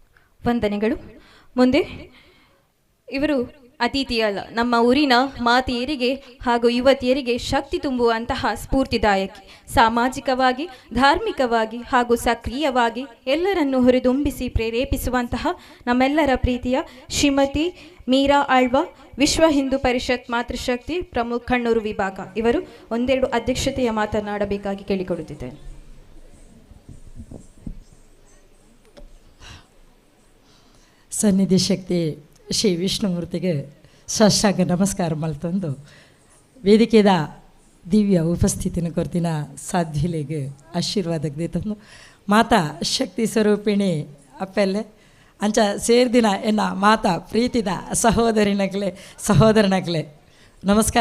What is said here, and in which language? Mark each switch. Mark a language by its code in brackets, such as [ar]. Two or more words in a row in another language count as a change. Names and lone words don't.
[kn] ಮುಂದೆ ಇವರು ಅತಿಥಿಯಲ್ಲ, ನಮ್ಮ ಊರಿನ ಮಾತೆಯರಿಗೆ ಹಾಗೂ ಯುವತಿಯರಿಗೆ ಶಕ್ತಿ ತುಂಬುವಂತಹ ಸ್ಫೂರ್ತಿದಾಯಕಿ, ಸಾಮಾಜಿಕವಾಗಿ, ಧಾರ್ಮಿಕವಾಗಿ ಹಾಗೂ ಸಕ್ರಿಯವಾಗಿ ಎಲ್ಲರನ್ನೂ ಹುರಿದುಂಬಿಸಿ ಪ್ರೇರೇಪಿಸುವಂತಹ ನಮ್ಮೆಲ್ಲರ ಪ್ರೀತಿಯ ಶ್ರೀಮತಿ ಮೀರಾ ಆಳ್ವ, ವಿಶ್ವ ಹಿಂದೂ ಪರಿಷತ್ ಮಾತೃಶಕ್ತಿ ಪ್ರಮುಖ ಕಣ್ಣೂರು ವಿಭಾಗ ಇವರು ಒಂದೆರಡು ಅಧ್ಯಕ್ಷತೆಯ ಮಾತನಾಡಬೇಕಾಗಿ ಕೇಳಿಕೊಡುತ್ತಿದ್ದೇನೆ. [tcy] ಸನ್ನಿಧಿ ಶಕ್ತಿ ಶ್ರೀ ವಿಷ್ಣುಮೂರ್ತಿಗೆ ಸಾಷ್ಟಾಂಗ ನಮಸ್ಕಾರ ಮಲ್ತಂದು ವೇದಿಕೆದ ದಿವ್ಯ ಉಪಸ್ಥಿತಿನ ಕೊರ್ತಿನ ಸಾಧ್ವಿಲೆಗೆ ಆಶೀರ್ವಾದಕ್ಕೆ ದಿತಂದು ಮಾತಾ ಶಕ್ತಿ ಸ್ವರೂಪಿಣಿ ಅಪ್ಪೆಲ್ಲೆ ಅಂಚ ಸೇರ್ದಿನ ಎನ್ನ ಮಾತಾ ಪ್ರೀತಿದ ಸಹೋದರನಗ್ಲೆ ನಮಸ್ಕಾರ.